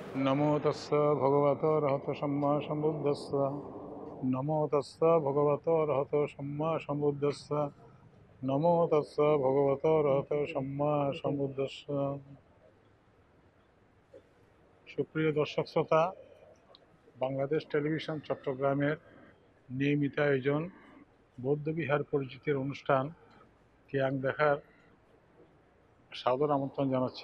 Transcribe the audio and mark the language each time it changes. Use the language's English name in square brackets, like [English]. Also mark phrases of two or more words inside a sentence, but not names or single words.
[Pali] नमो तस्स भगवतो अरहतो सम्मा सम्बुद्धस्स। नमो तस्स भगवतो अरहतो सम्मा सम्बुद्धस्स। नमो तस्स भगवतो अरहतो सम्मा सम्बुद्धस्स। [Bangla] সুপ্রিয় দর্শক শ্রোতা, বাংলাদেশ টেলিভিশন চট্টগ্রামের নিয়মিত আয়োজন বৌদ্ধবিহার পরিচিতির অনুষ্ঠান কিয়াং দেখার সাদর আমন্ত্রণ জানাচ্ছি।